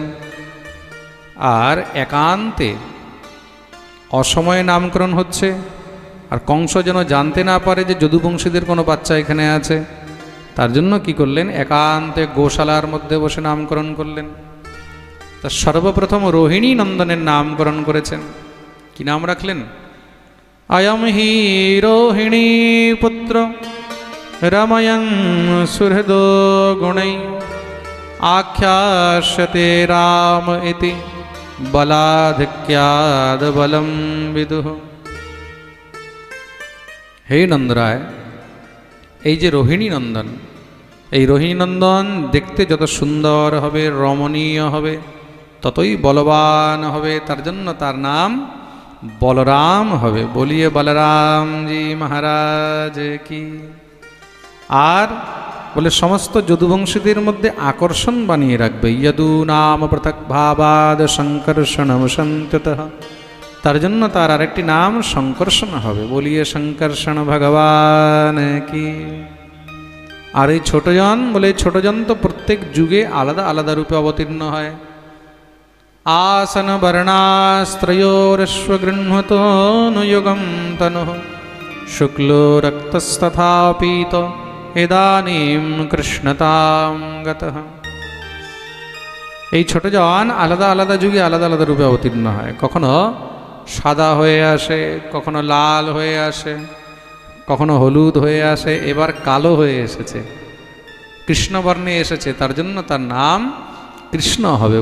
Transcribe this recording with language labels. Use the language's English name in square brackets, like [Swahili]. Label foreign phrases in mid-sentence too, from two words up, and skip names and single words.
[Bangla] আর একান্তে অসময়ে নামকরণ হচ্ছে, আর কংস যেন জানতে না পারে যে যদুবংশীদের কোনো বাচ্চা এখানে আছে, তার জন্য কি করলেন, একান্তে গোশালার মধ্যে বসে নামকরণ করলেন। তা সর্বপ্রথম রোহিণী নন্দনের নামকরণ করেছেন। কি নাম রাখলেন? [Sanskrit] अयम हि रोहिणी पुत्र रमयन् सुहृदो गुणै आख्यास्यते राम इति बलाधिक्याद् बलं विदुः। हे नंदराय, [Bangla] এই যে রোহিণী নন্দন, এই রোহিণী নন্দন দেখতে যত সুন্দর হবে, রমণীয় হবে, ততই বলবান হবে। তার জন্য তার নাম বলরাম হবে। [Hindi] बोलिए बलराम जी महाराज की। [Bangla] আর বলে সমস্ত যদুবংশীদের মধ্যে আকর্ষণ বানিয়ে রাখবে। [Sanskrit] যদু নাম পৃথক ভাবাদ সংকর্ষণম সন্ততঃ, [Bangla] তার জন্য তার আরেকটি নাম সংকর্ষণ হবে। [Hindi] बोलिए संकर्षण भगवान की। [Bangla] আর এই ছোটজন, বলে ছোটজন তো প্রত্যেক যুগে আলাদা আলাদা রূপে অবতীর্ণ হয়। [Sanskrit] आसन वर्णास्त्रयोरश्व गृह्णतो नुयुगं तनुः शुक्लो रक्तस्तथा पीतो इदानीं कृष्णतां गतः। [Bangla] এই ছোটজন আলাদা আলাদা যুগে আলাদা আলাদা রূপে অবতীর্ণ হয়। কখনো সাদা হয়ে আসে, কখনো লাল হয়ে আসে, কখনো হলুদ হয়ে আসে, এবার কালো হয়ে এসেছে, কৃষ্ণবর্ণে এসেছে, তার জন্য তার নাম কৃষ্ণ হবে।